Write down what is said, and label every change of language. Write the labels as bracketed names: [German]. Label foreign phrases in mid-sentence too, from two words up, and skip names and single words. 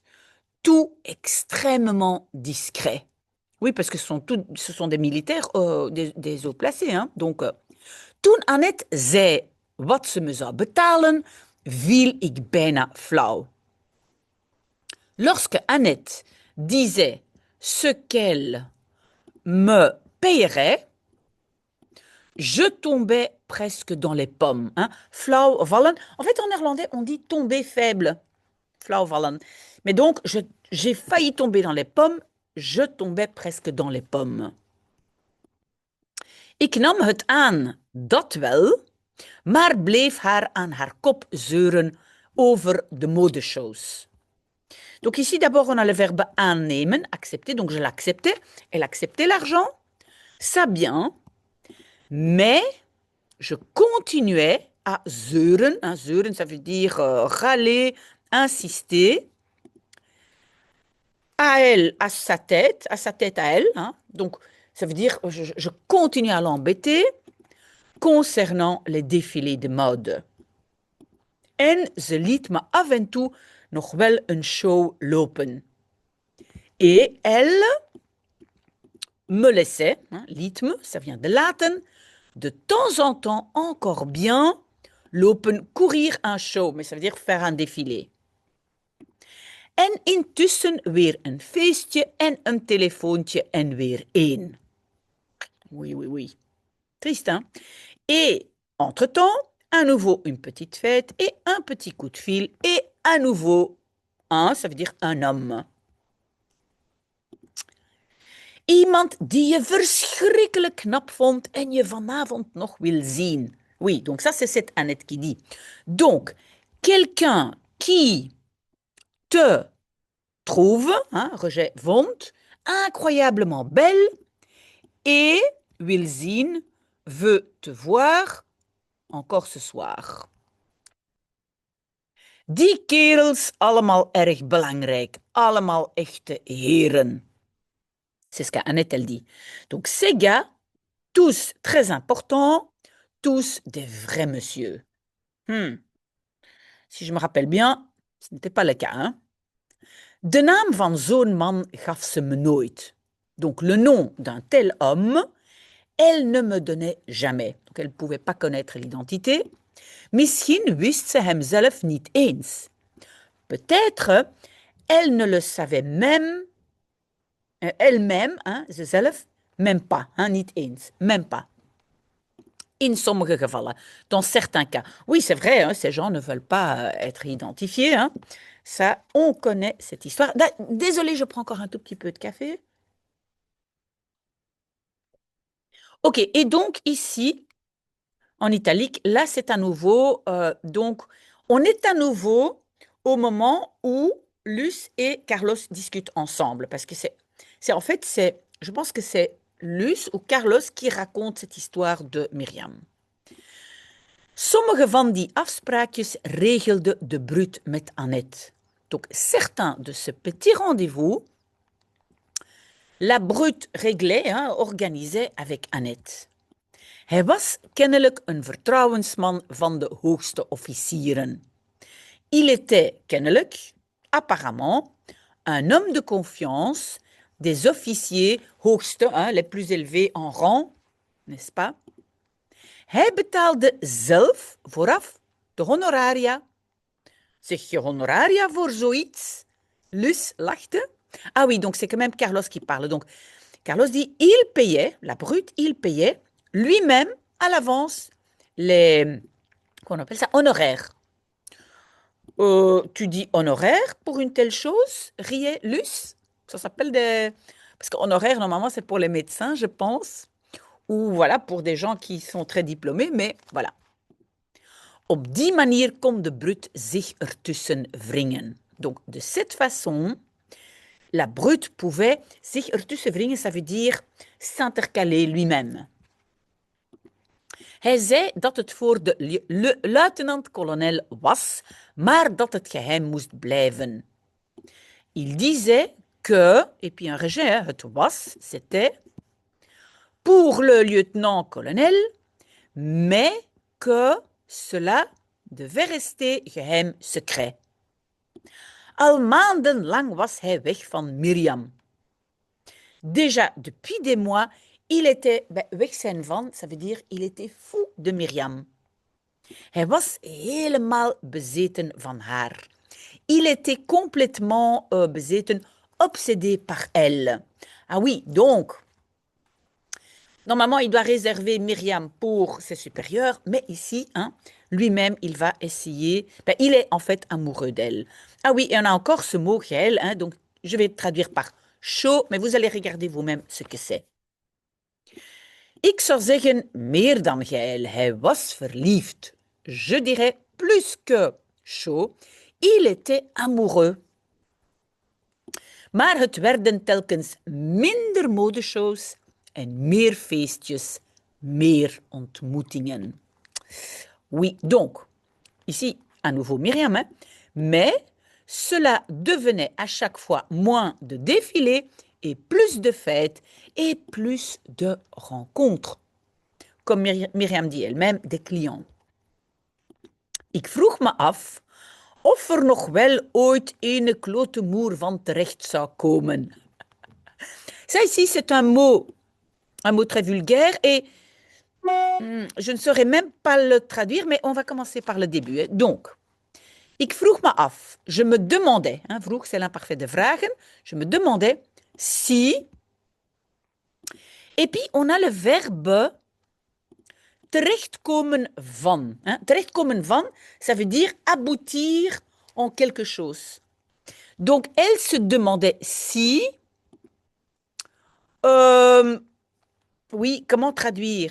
[French] Tout extrêmement discret. Oui, parce que ce sont des militaires, des hauts placés. Hein. Donc, [Dutch] toen Annette zei wat ze me zou betalen, viel ik bijna flauw. [French] Lorsque Annette disait ce qu'elle me payerait, je tombais presque dans les pommes. Hein. [Dutch] Flauw vallen. [French] En fait, en néerlandais, on dit tomber faible. [Dutch] Flauw vallen. [French] Mais donc, j'ai failli tomber dans les pommes. Je tombais presque dans les pommes. [Dutch] Ik nam het aan, dat wel, maar bleef haar aan haar kop zeuren over de modeshows. [French] Donc ici, d'abord, on a le verbe aannemen, accepter, donc je l'acceptais. Elle acceptait l'argent, ça bien, mais je continuais à zeuren. Hein, zeuren, ça veut dire râler, insister. À elle, à sa tête à elle. Hein. Donc, ça veut dire je continue à l'embêter concernant les défilés de mode. [Dutch] En ze liet me af en toe nog wel een show lopen. [French] Et elle me laissait, hein, [Dutch] liet me, [French] ça vient de laten, de temps en temps encore bien lopen, courir un show, mais ça veut dire faire un défilé. [Dutch] En intussen weer een feestje en een telefoontje en weer één. [French] Oui, oui, oui. Triste, hein? Et, entre-temps, à nouveau une petite fête et un petit coup de fil et à nouveau un, ça veut dire un homme. [Dutch] Iemand die je verschrikkelijk knap vond en je vanavond nog wil zien. [French] Oui, donc ça c'est cette Annette qui dit. Donc, quelqu'un qui te trouve, hein, rejet vond, incroyablement belle et [Dutch] wil zien, [French] veut te voir encore ce soir. [Dutch] Die kerels, allemaal erg belangrijk, allemaal echte heren. [French] C'est ce qu'Annette, elle dit. Donc, ces gars, tous très importants, tous des vrais messieurs. Si je me rappelle bien, ce n'était pas le cas. Hein? [Dutch] De naam van zo'n man gaf ze me nooit. [French] Donc, le nom d'un tel homme, elle ne me donnait jamais. Donc, elle ne pouvait pas connaître l'identité. [Dutch] Misschien wist ze hem zelf niet eens. [French] Peut-être, elle ne le savait même, elle-même, hein, zelf, même pas, hein, [Dutch] niet eens, [French] même pas. [Dutch] In sommige gevallen, [French] dans certains cas. Oui, c'est vrai, hein, ces gens ne veulent pas être identifiés. Hein. Ça, on connaît cette histoire. Désolée, je prends encore un tout petit peu de café. Ok, et donc ici, en italique, là, c'est à nouveau, donc, on est à nouveau au moment où Luce et Carlos discutent ensemble, parce que en fait, je pense que c'est Luce ou Carlos qui raconte cette histoire de Myriam. [Dutch] Sommige van die afspraakjes regelde de Brut met Annette. [French] Donc, certains de ce petit rendez-vous, la Brut réglait, hein, organisait avec Annette. [Dutch] Hij was kennelijk een vertrouwensman van de hoogste officieren. [French] Il était kennelijk, apparemment, un homme de confiance des officiers hoogste, hein, les plus élevés en rang, n'est-ce pas? [Dutch] Hij betaalde zelf vooraf de honoraria. Zeg je honoraria voor zoiets? Luce lachte. [French] Ah oui, donc c'est quand même Carlos qui parle. Donc, Carlos dit, il payait, la brute, il payait lui-même à l'avance les, qu'on appelle ça, honoraires. Tu dis honoraire pour une telle chose, riait Luce. Ça s'appelle des... Parce qu'honoraire, normalement, c'est pour les médecins, je pense, ou voilà, pour des gens qui sont très diplômés, mais voilà. [Dutch] Op die manier kon de brute zich ertussen wringen. [French] Donc, de cette façon, la brute pouvait [Dutch] zich ertussen wringen, [French] ça veut dire s'intercaler lui-même. [Dutch] Hij zei dat het voor de luitenant-kolonel was, maar dat het geheim moest blijven. [French] Il disait que, et puis un rejet, hein, [Dutch] het was, [French] c'était, pour le lieutenant-colonel, mais que cela devait rester geheim secret. [Dutch] Al maandenlang was hij weg van Miriam. [French] Déjà, depuis des mois, il était [Dutch] weg zijn van, [French] ça veut dire il était fou de Miriam. [Dutch] Hij was helemaal bezeten van haar. [French] Il était complètement bezeten, obsédé par elle. Ah oui, donc, normalement, il doit réserver Myriam pour ses supérieurs, mais ici, hein, lui-même, il va essayer, il est en fait amoureux d'elle. Ah oui, et on a encore ce mot, geil, hein, donc je vais traduire par chaud, mais vous allez regarder vous-même ce que c'est. [Dutch] Ik zou zeggen meer dan geil, hij was verliefd. [French] Je dirais plus que chaud, il était amoureux. [Dutch] Maar het werden telkens minder modeshows en meer feestjes, meer ontmoetingen. [French] Oui, donc, ici, à nouveau Myriam, hein, mais cela devenait à chaque fois moins de défilés et plus de fêtes et plus de rencontres. Comme Myriam dit elle-même, des clients. [Dutch] Ik vroeg me af of er nog wel ooit ene klote moer van terecht zou komen. [French] Ça ici, c'est un mot très vulgaire et je ne saurais même pas le traduire, mais on va commencer par le début. Hein. Donc, [Dutch] ik vroeg me af, [French] je me demandais, hein, vroeg c'est l'imparfait de vragen, je me demandais si, et puis on a le verbe [Dutch] terechtkomen van. [French] Hein. [Dutch] Terechtkomen van, [French] ça veut dire aboutir en quelque chose. Donc, elle se demandait si, oui, comment traduire?